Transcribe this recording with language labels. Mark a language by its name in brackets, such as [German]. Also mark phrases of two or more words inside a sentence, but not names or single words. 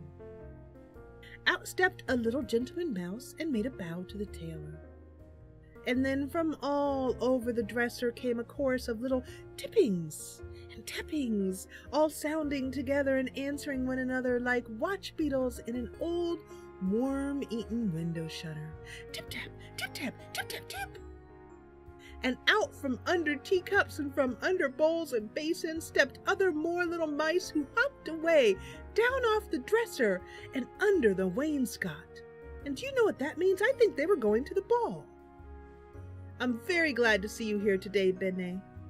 [English] Out stepped a little gentleman mouse and made a bow to the tailor. And then from all over the dresser came a chorus of little tippings and tappings, all sounding together and answering one another like watch beetles in an old worm-eaten window shutter. Tip-tap, tip-tap, tip-tap-tip. And out from under teacups and from under bowls and basins stepped other more little mice who hopped away down off the dresser and under the wainscot. And do you know what that means? I think they were going to the ball. I'm very glad to see you here today, Bene.